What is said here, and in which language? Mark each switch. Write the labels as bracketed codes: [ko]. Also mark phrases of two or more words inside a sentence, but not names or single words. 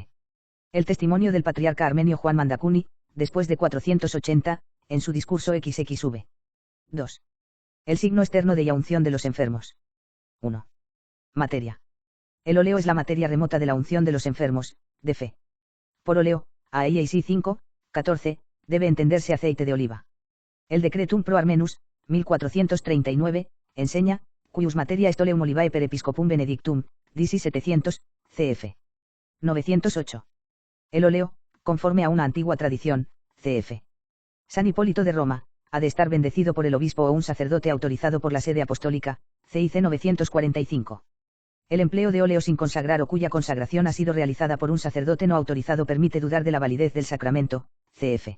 [es] El testimonio del patriarca armenio Juan Mandacuni, después de 480, en su discurso XXV. 2. El signo externo de la unción de los enfermos. 1. Materia. El óleo es la materia remota de la unción de los enfermos, de fe. Por óleo, AIAC 5, 14, debe entenderse aceite de oliva. El Decretum pro Armenus, 1439, enseña, [la] cuius materia est oleum olivae per episcopum benedictum, [es] DC 700, cf. 908. El óleo, conforme a una antigua tradición, cf. San Hipólito de Roma, ha de estar bendecido por el obispo o un sacerdote autorizado por la sede apostólica, CIC 945. El empleo de óleo sin consagrar o cuya consagración ha sido realizada por un sacerdote no autorizado permite dudar de la validez del sacramento, cf.